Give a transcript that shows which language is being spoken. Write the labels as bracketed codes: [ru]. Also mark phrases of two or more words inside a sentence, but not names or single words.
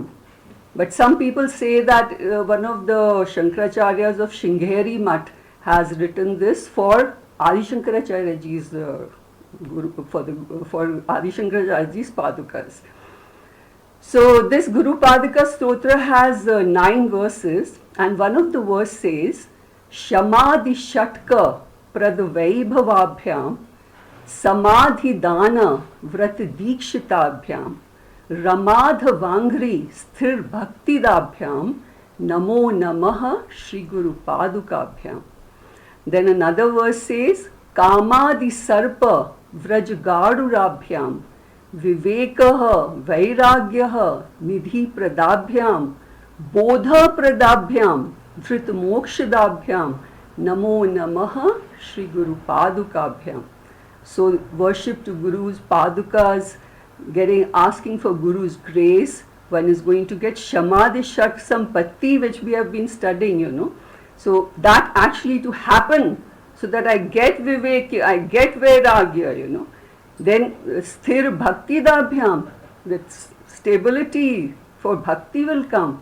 [en] But some people say that one of the Shankaracharyas of Sringeri Mutt has written this for Adi Shankaracharya ji's guru, for Adi Shankaracharya ji's padukas. So this Guru Padaka Stotra has 9 verses, and one of the verse says, [sa] Shamadhi Shatka Pradvaibhavabhyam Samadhi Dana Vrat Dikshitabhyam Ramadha Vangri Sthir Bhaktidabhyam Namo Namaha Shri Guru Padukabhyam. [en] Then another verse says, [sa] Kamadi Sarpa Vraj Gadurabhyam Vivekah Vairagyah Nidhi Pradabhyam Bodha Pradabhyam Dhrit Mokshadabhyam Namo Namaha Shri Guru Padukabhyam. [en] So worship to Guru's Padukas, asking for Guru's grace. One is going to get [sa] Shamadhi Shak Sampatti, [en] which we have been studying, So that actually to happen, so that I get Vivek, I get Vairagya, Then [sa] Sthir Bhakti Dabhyam, [en] that stability for Bhakti will come.